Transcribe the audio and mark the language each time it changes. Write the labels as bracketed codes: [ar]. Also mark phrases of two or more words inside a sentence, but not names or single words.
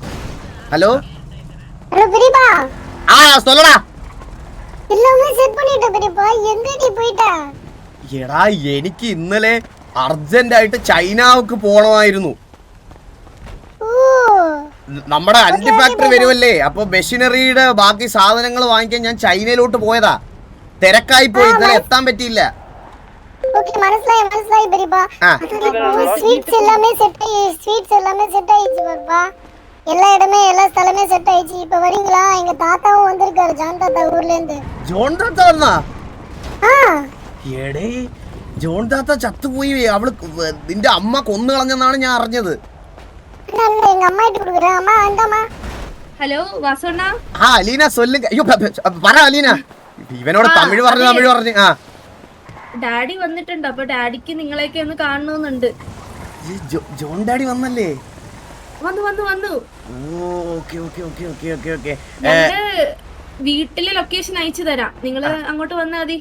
[ml] ഹലോ എടാ എനിക്ക് ഇന്നലെ അർജന്റായിട്ട് ചൈനക്ക് പോണമായിരുന്നു. നമ്മുടെ അണ്ടി ഫാക്ടറി വരുമല്ലേ, അപ്പൊ മെഷീനറിയുടെ ബാക്കി സാധനങ്ങൾ വാങ്ങിക്കാൻ ഞാൻ ചൈനയിലോട്ട് പോയതാ. തിരക്കായി പോയി, ഇന്നലെ എത്താൻ പറ്റിയില്ല. [ta] எல்லா இடமே எல்லா ஸ்தலமே செட் ஆயிடுச்சு. இப்ப வரீங்களா? எங்க தாத்தாவும் வந்திருக்காரு, ஜான் தாத்தா ஊர்ல இருந்து. [ml] ജോൺ താത്ത വന്നാ? എടേ ജോൺ താത്ത ചത്തുപോയി. അവള് നിന്റെ അമ്മ കൊന്നു കളഞ്ഞെന്നാണ് ഞാൻ അറിഞ്ഞത്. [ta] எங்க அம்மா கிட்ட குடுக்குறேன். அம்மா வந்தாமா? [ml] ഹലോ വാസോണ്ണ. ആ അലീന സൊല്ലുങ്ക. അയ്യോ പറ അലീന. ഇവനോട് തമിഴ് പറഞ്ഞു. ആ ഡാഡി വന്നിട്ടുണ്ട്. അപ്പൊ ഡാഡിക്ക് നിങ്ങളെയൊക്കെ ഒന്ന് കാണണമെന്നുണ്ട്. ജോൺ ഡാഡി വന്നല്ലേ? വന്നു. വീട്ടിലെ ലൊക്കേഷൻ അയച്ചു തരാം, നിങ്ങള് അങ്ങോട്ട് വന്നാ മതി.